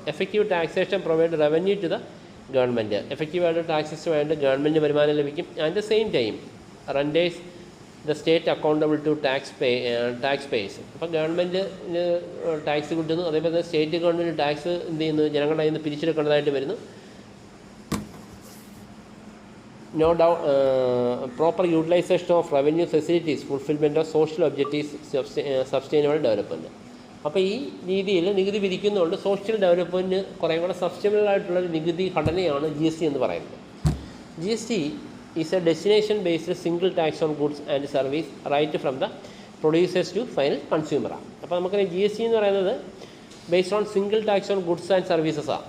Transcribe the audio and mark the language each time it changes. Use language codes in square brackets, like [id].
[en] Effective taxation provide revenue to the government. [ml] എഫക്റ്റീവായിട്ട് tax system ആയിട്ട് government വരുമാനം ലഭിക്കും. [en] At the same time renders the state accountable to tax payers. [ml] അപ്പോൾ ഗവൺമെൻറ്റിന് tax കിട്ടുന്നു, അതേപോലെ തന്നെ സ്റ്റേറ്റ് ഗവൺമെൻറ് ടാക്സ് എന്ത് ചെയ്യുന്നു, ജനങ്ങളുടെ കയ്യിൽ നിന്ന് പിരിച്ചെടുക്കേണ്ടതായിട്ട് വരുന്നു. [en] No doubt proper utilization of revenue facilities, fulfillment of social objectives, sustainable development. [ml] അപ്പോൾ ഈ രീതിയിൽ നികുതി പിരിക്കുന്നതുകൊണ്ട് സോഷ്യൽ ഡെവലപ്മെൻറ്റിന് കുറേ കൂടെ സസ്റ്റൈനബിൾ ആയിട്ടുള്ളൊരു നികുതി ഘടനയാണ് GST എന്ന് പറയുന്നത്. [en] GST is a destination based single tax on goods and service right from the producers to final കൺസ്യൂമറാണ്. [ml] അപ്പോൾ നമുക്കറിയാം GST എന്ന് പറയുന്നത് based on single tax on goods and സർവീസസാണ്.